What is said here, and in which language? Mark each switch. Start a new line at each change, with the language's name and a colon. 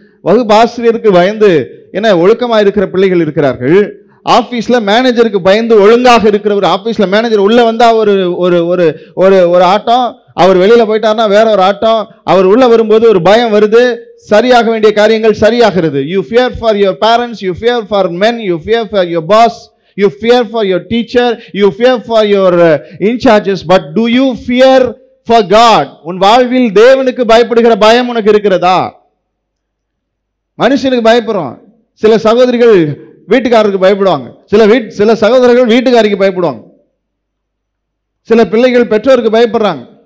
Tamil: வகுப்பாசிரியருக்கு பயந்து என்ன ஒழுக்கமாக இருக்கிற பிள்ளைகள் இருக்கிறார்கள். ஆஃபீஸில் மேனேஜருக்கு பயந்து ஒழுங்காக இருக்கிற ஒரு ஆஃபீஸில் மேனேஜர் உள்ளே வந்தால் ஒரு ஒரு ஒரு ஒரு ஒரு ஆட்டம், அவர் வெளியில் போயிட்டார்னா வேற ஒரு ஆட்டம், அவர் உள்ளே வரும்போது ஒரு பயம் வருது, சரியாக வேண்டிய காரியங்கள் சரியாகிறது.
English: You fear for your parents, you fear for men, you fear for your boss, you fear for your teacher, you fear for your in charges, but do you fear for God?
Tamil: உன் வாழ்வில் தேவனுக்கு பயப்படுகிற பயம் உனக்கு இருக்கிறதா? மனுஷனுக்கு பயப்படுறோம். சில சகோதரிகள் வீட்டுக்காரருக்கு பயப்படுவாங்க, சில சகோதரர்கள் வீட்டுக்காரிக்கு பயப்படுவாங்க, சில பிள்ளைகள் பெற்றோருக்கு பயப்படுறாங்க.